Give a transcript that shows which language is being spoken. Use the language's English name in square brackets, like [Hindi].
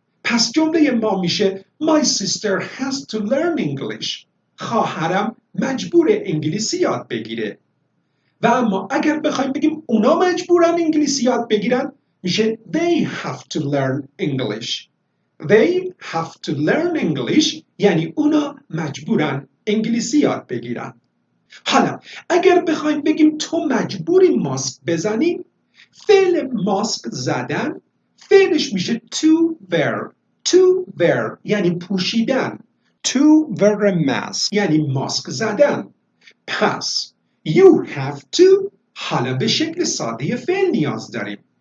[Persian] پس جمله ما میشه [English] My sister has to learn English. [Persian] خواهرم مجبور انگلیسی یاد بگیره. و اما اگر بخوایم بگیم اونا مجبورن انگلیسی یاد بگیرن میشه [English] They have to learn English. They have to learn English [Persian] یعنی اونا مجبورن انگلیسی یاد بگیرن. حالا اگر بخوایم بگیم تو مجبوری ماسک بزنی، فعل ماسک زدن فعلش میشه to wear. To wear یعنی پوشیدن. To wear a mask یعنی ماسک زدن. پس you have to حالا به شکل ساده فعل نیاز داریم.